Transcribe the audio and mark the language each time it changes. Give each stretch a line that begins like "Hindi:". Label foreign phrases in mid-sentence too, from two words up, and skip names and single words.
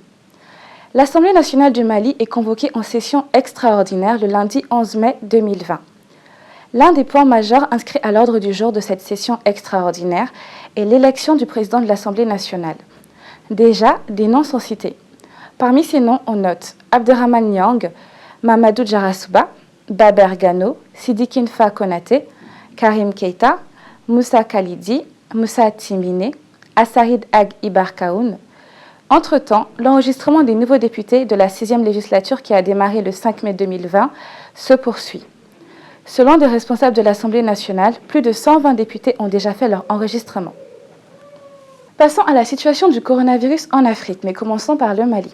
French: L'Assemblée nationale du Mali est convoquée en session extraordinaire le lundi 11 mai 2020. L'un des points majeurs inscrits à l'ordre du jour de cette session extraordinaire est l'élection du président de l'Assemblée nationale. Déjà, des noms sont cités. Parmi ces noms, on note Abderrahmane Niang, Mamadou Djarasouba, Baber Gano, Sidiki Nfa Konaté, Karim Keita, Moussa Khalidi, Moussa Timine, Assarid Ag Ibarkaoun. Entre-temps, l'enregistrement des nouveaux députés de la 6e législature qui a démarré le 5 mai 2020 se poursuit. Selon des responsables de l'Assemblée nationale, plus de 120 députés ont déjà fait leur enregistrement. Passons à la situation du coronavirus en Afrique, mais commençons par le Mali.